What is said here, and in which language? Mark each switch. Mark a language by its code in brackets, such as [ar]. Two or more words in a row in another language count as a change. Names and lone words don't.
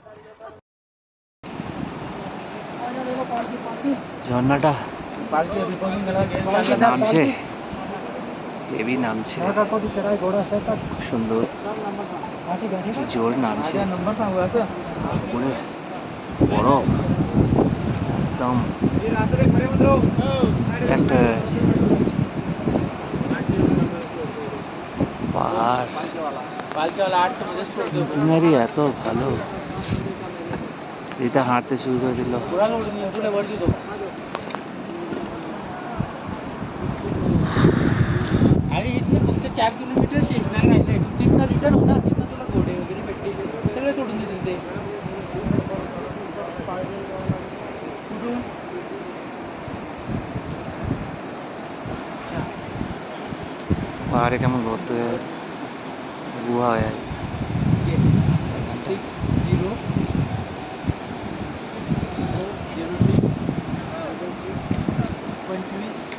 [bn] ঝর্ণাটা নামছে, হেভি নামছে, সুন্দর, কি জোর নামছে, উপরে বরফ একদম একটা পাহাড়, সিনারি এত ভালো। এটা হাঁটতে শুরু করে দিল, [mr] आणि इथलं फक्त 4 किलोमीटर शेषनाग राहिलंय, तिथनं रिटर्न होणार, तिथं तुला घोडे वगैरे भेटतील, सगळे सोडून देतील ते. कुठून [bn] পাহাড়ে কেমন ঘুরতে গুহা হয়ে যায়। 6-0-0-6-25